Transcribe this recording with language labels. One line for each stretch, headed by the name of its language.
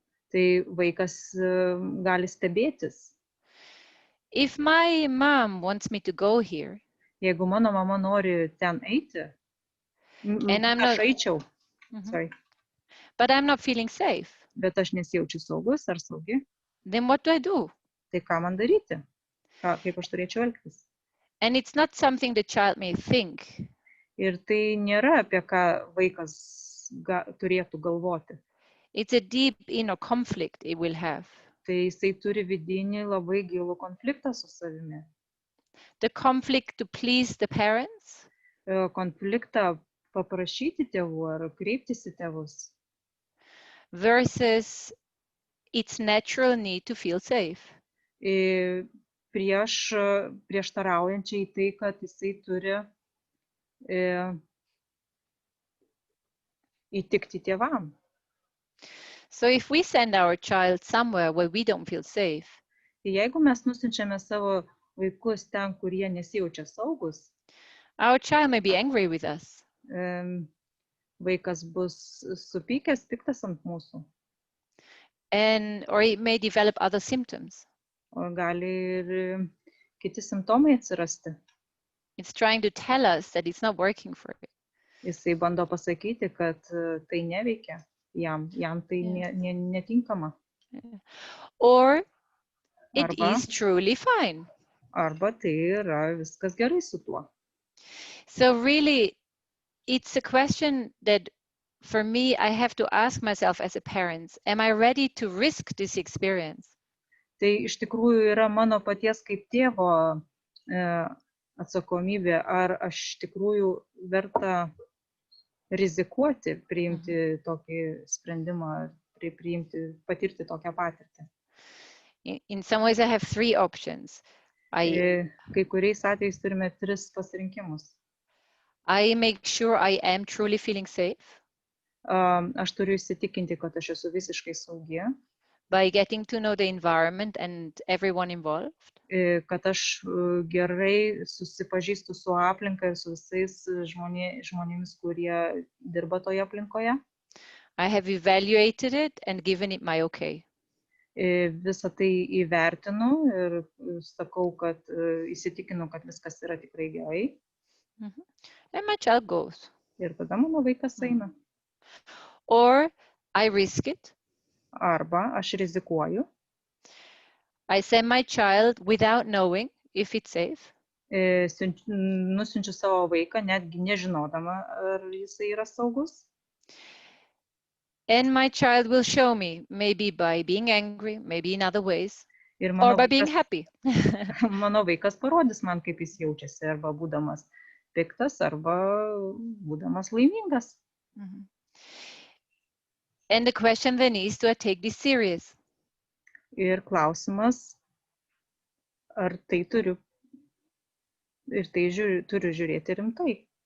Lithuanian: Tai vaikas gali stebėtis.
English: If my mom wants me to go here,
Lithuanian: jeigu mano mama nori ten eiti, aš eičiau.
English: Sorry. But I'm not feeling safe.
Lithuanian: Bet aš nesijaučiu saugus ar saugi.
English: Then what do I do?
Lithuanian: Tai ką man daryti? Kaip aš turėčiau elgtis?
English: And it's not something the child may think.
Lithuanian: Ir tai nėra apie ką vaikas turėtų galvoti.
English: It's a deep inner conflict it will have.
Lithuanian: Tai jisai turi vidinį labai gilų konfliktą su savimi.
English: The conflict to please the parents.
Lithuanian: Konfliktą paprašyti tėvų ar kreiptis į tėvus.
English: Versus its natural need to feel safe.
Lithuanian: Prieštaraujančiai tai, kad jisai turi įtikti tėvam.
English: So if we send our child somewhere where we don't feel safe,
Lithuanian: jeigu mes nusinčiame savo vaikus ten, kur jie nesijaučia saugus,
English: our child may be angry with us.
Lithuanian: Vaikas bus supykęs, piktas ant mūsų.
English: Or it may develop other symptoms.
Lithuanian: o gali ir kiti simptomai atsirasti.
English: It's trying to tell us that it's not working for it.
Lithuanian: Jisai bando pasakyti, kad tai neveikia jam tai netinkama.
English: Or it
Lithuanian: Arba,
English: is truly fine.
Lithuanian: arba tai yra viskas gerai su tuo.
English: So really, it's a question that for me, I have to ask myself as a parent, am I ready to risk this experience?
Lithuanian: Tai iš tikrųjų yra mano paties kaip tėvo atsakomybė, ar aš iš tikrųjų verta rizikuoti, priimti tokį sprendimą, patirti tokią patirtį.
English: In some ways, I have three options.
Lithuanian: Kai kuriais atvejais turime 3 pasirinkimus.
English: I make sure I am truly feeling safe.
Lithuanian: Aš turiu įsitikinti, kad aš esu visiškai saugi.
English: By getting to know the environment and everyone involved.
Lithuanian: Kad aš gerai susipažįstu su aplinka ir su visais žmonėmis, kurie dirba toje aplinkoje.
English: I have evaluated it and given it my okay.
Lithuanian: Visą tai įvertinu ir sakau, kad įsitikinu, kad viskas yra tikrai gerai.
English: And my child goes.
Lithuanian: Ir tada mano vaikas eina.
English: Or I risk it.
Lithuanian: Arba aš rizikuoju.
English: I send my child without knowing if it's safe.
Lithuanian: Nusiunčiu savo vaiką, netgi nežinodama, ar jisai yra saugus.
English: And my child will show me, maybe by being angry, maybe in other ways, or by being happy.
Lithuanian: Mano vaikas parodys man, kaip jis jaučiasi, arba būdamas piktas, arba būdamas laimingas.
English: And the question then is, do I take this serious?
Lithuanian: Ir klausimas, ar tai turiu žiūrėti rimtai.